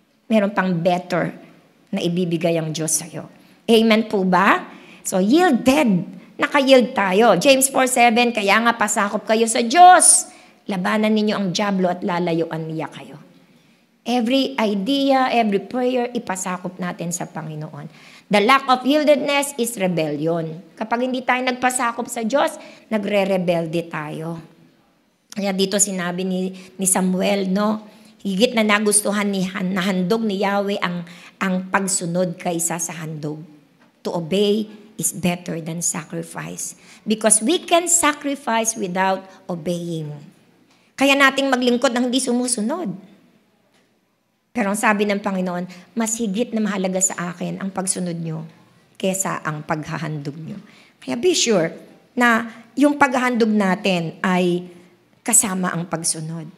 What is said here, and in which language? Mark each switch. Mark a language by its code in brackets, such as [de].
[tl] Meron pang better na ibibigay ang Diyos sa'yo. Amen po ba? So, yielded. Naka-yield tayo. James 4:7, kaya nga pasakop kayo sa Diyos. Labanan ninyo ang dyablo at lalayuan niya kayo. [en] Every idea, every prayer, [tl] ipasakop natin sa Panginoon. [en] The lack of yieldedness is rebellion. [tl] Kapag hindi tayo nagpasakop sa Diyos, nagre-rebelde tayo. Kaya dito sinabi ni Samuel, no? Higit na nagustuhan na handog ni Yahweh ang pagsunod kaysa sa handog. [en] To obey is better than sacrifice. Because we can sacrifice without obeying. [tl] Kaya nating maglingkod ng hindi sumusunod. Pero ang sabi ng Panginoon, mas higit na mahalaga sa akin ang pagsunod nyo kesa ang paghahandog nyo. Kaya be sure na yung paghahandog natin ay kasama ang pagsunod.